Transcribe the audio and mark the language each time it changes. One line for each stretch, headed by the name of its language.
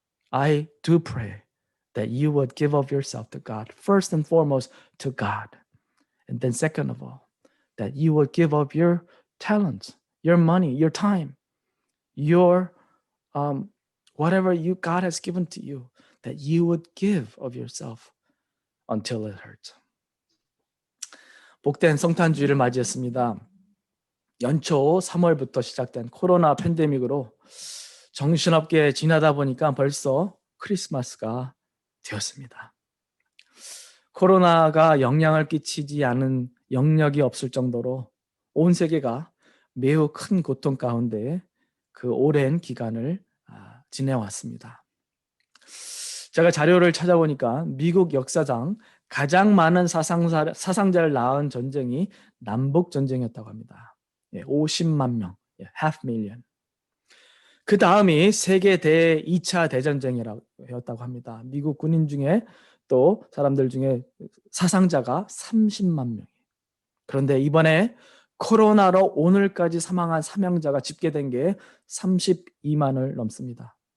English: I do pray that you would give of yourself to God, first and foremost to God. And then second of all, that you would give of your talents, your money, your time, your whatever God has given to you, that you would give of yourself until it hurts.
Korean: 복된 성탄주의를 맞이했습니다. 연초 3월부터 시작된 코로나 팬데믹으로 정신없게 지나다 보니까 벌써 크리스마스가 되었습니다. 코로나가 영향을 끼치지 않은 영역이 없을 정도로 온 세계가 매우 큰 고통 가운데 그 오랜 기간을 지내왔습니다. 제가 자료를 찾아보니까 미국 역사상 가장 많은 사상자를 낳은 전쟁이 남북 전쟁이었다고 합니다. 50만 명,
English: half million.
Korean: 그 다음이 세계 2차 대전쟁이었다고 합니다. 미국 군인 중에 또 사람들 중에 사상자가 30만 명. 그런데 이번에 코로나로 오늘까지 사망한 사명자가 집계된 게 32만을 넘습니다.